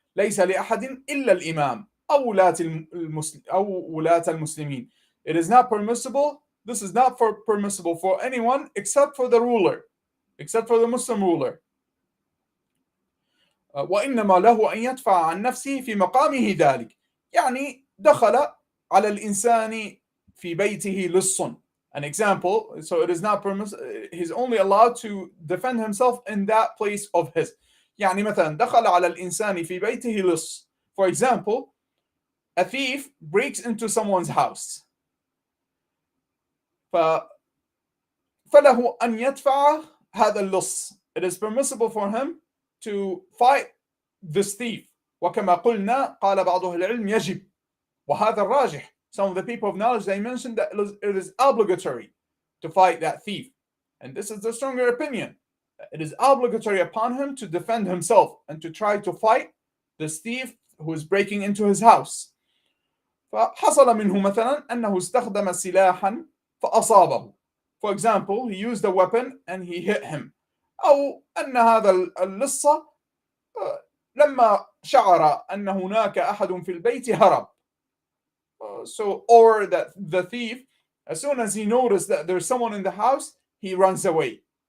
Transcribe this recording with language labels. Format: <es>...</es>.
<ar>ليس لأحد إلا الإمام أو ولاة المسلمين.</ar> <en>It is not permissible. This is not permissible for anyone except for the ruler, except for the Muslim ruler.</en> <ar>وإنما له أن يدفع عن نفسه في مقامه ذلك. يعني دخل على الإنسان في بيته لص.</ar> <en>An example, so it is not permissible. He's only allowed to defend himself in that place of his.</en> <ar>يعني مثلا دخل على الإنسان في بيته لص.</ar> <en>For example, a thief breaks into someone's house.</en> <ar>فله أن يدفع هذا اللص.</ar> <en>It is permissible for him to fight this thief.</en> <ar>وكما قلنا قال بعض أهل العلم يجب. وهذا الراجح.</ar> <en>Some of the people of knowledge, they mentioned that it is obligatory to fight that thief. And this is the stronger opinion. It is obligatory upon him to defend himself and to try to fight this thief who is breaking into his house.</en> <ar>فحصل منه مثلا أنه استخدم سلاحا فأصابه.</ar> <en>For example, he used a weapon and he hit him.</en> <ar>أو أن هذا اللص لما شعر أن هناك أحد في البيت هرب.</ar> <en>Or that the thief, as soon as he noticed that there's someone in the house, he runs away.</en>